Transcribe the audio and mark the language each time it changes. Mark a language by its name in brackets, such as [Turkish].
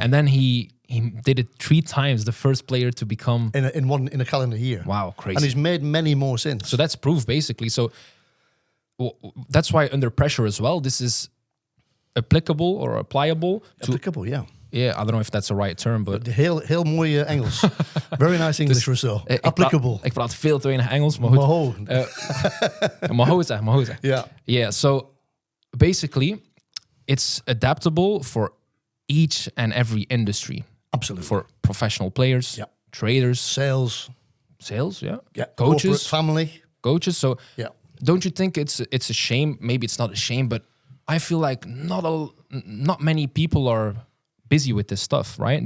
[English] And then he did it 3 times, the first player to become... In a calendar year. Wow, crazy. And he's made many more since. So that's proof, basically. So that's why under pressure as well, this is applicable or applicable. Applicable, yeah. Yeah, I don't know if that's the right term, but... [Dutch] Heel mooi Engels. [English] Very nice English, Rousseau. Applicable. [Dutch] Ik praat veel te weinig Engels, maar goed. Mahoza. [English] Yeah. Yeah, so basically, it's adaptable for each and every industry. Absolutely. For professional players, traders. Sales, yeah. Coaches. Family. Coaches, so don't you think it's a shame? Maybe it's not a shame, but I feel like not many people are busy with this stuff, right?